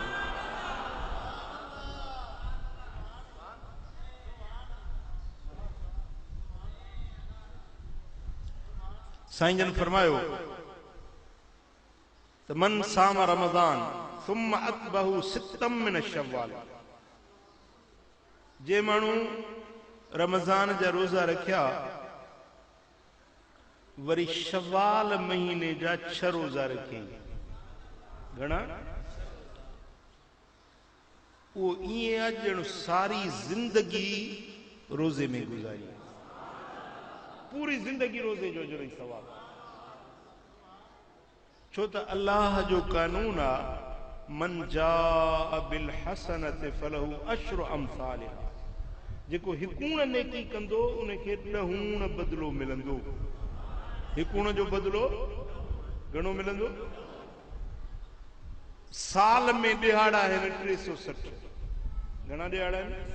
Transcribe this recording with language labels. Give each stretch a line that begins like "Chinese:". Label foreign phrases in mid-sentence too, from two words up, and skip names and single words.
Sindhi: साईं जन फरमायो त
Arabic: من صام رمضان ثم أتبعه ستا من شوال,
Sindhi: जे माण्हू रमज़ान जा रोज़ा रखिया वरी शव्वाल महीने जा 6 रोज़ा रखे, घणा? वो इएं आ ॼण सारी जिंदगी रोज़े में गुज़ारी, पूरी जिंदगी रोज़े जो ॼण सवाब। छो त अल्लाह जो कानून आ
Arabic: من جاء بالحسنة فله عشر أمثالها,
Sindhi: जेको हिकूण नेकी कंदो उनखे 10 बदलो मिलंदो। हिकूण जो बदलो घणो मिलंदो? साल में ॾिहाड़ा आहिनि 360, घणा ॾिहाड़ा आहिनि?